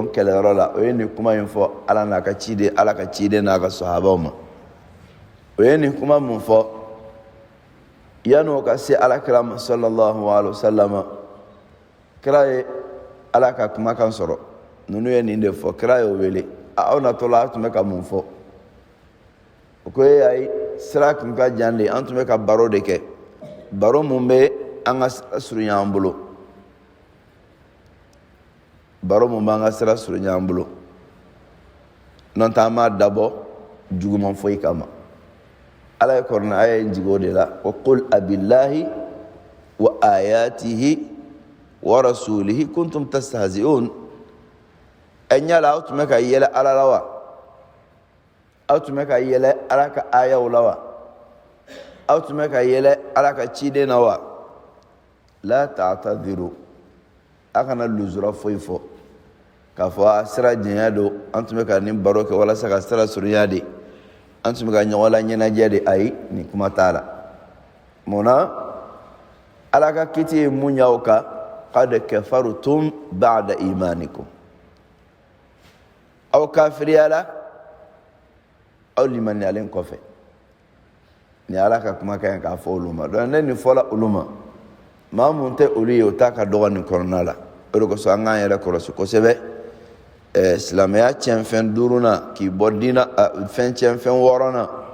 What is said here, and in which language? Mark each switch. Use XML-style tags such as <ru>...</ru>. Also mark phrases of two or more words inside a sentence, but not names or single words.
<bm>kɛlɛyɔrɔ la o ye nin kuma in fɔ ala n'a ka ciden ala ka ciden n'a ka sahabaw ma o ye nin kuma mun fɔ yan'o ka se alakira ma</bm> <ar>صلى الله عليه وسلم</ar> <bm>kira ye ala ka kumakan sɔrɔ ninnu ye nin de fɔ kira y'o wele aw natɔla a tun bɛ ka mun fɔ o ko ayi sira tun ka jan de an tun bɛ ka baro de kɛ baro mun bɛ an ka sira surunya an bolo baro mun b'an ka sira surunya an bolo n'o tɛ an m'a dabɔ juguman foyi kama ala ye kɔrɔna aya in jigi o de la ko</bm> <ar>قل أبالله وآياته ورسوله كنتم تستهزئون</ar> <bm>ɲala aw tun bɛ ka yɛlɛ ala la wa aw tun bɛ ka yɛlɛ ala ka ayaw la wa aw tun bɛ ka yɛlɛ ala ka ciden na wa</bm> <ar>لا تعتذروا</ar> <bm>a kana luzura foyi fɔ k'a fɔ sira jɛnya don an tun bɛ ka nin baro kɛ walasa ka sira surunya de an tun bɛ ka ɲɔgɔn la ɲɛnajɛ de ayi nin kuma t'a la munna ala ka kiti ye mun y'aw kan</bm> <ar>قد كفرتم بعد إيمانكم</ar> <bm>aw kafiriyala aw limaniyalen kɔfɛ ni ala ka kumakan k'a fɔ olu ma donc ne nin fɔla olu ma maa mun tɛ olu ye o t'a ka dɔgɔ nin kɔnɔna la o de kosɔn an k'an yɛrɛ kɔlɔsi kosɛbɛ silamɛya tiɲɛfɛn 5nan k'i bɔ diina fɛn tiɲɛfɛn 6nan</bm>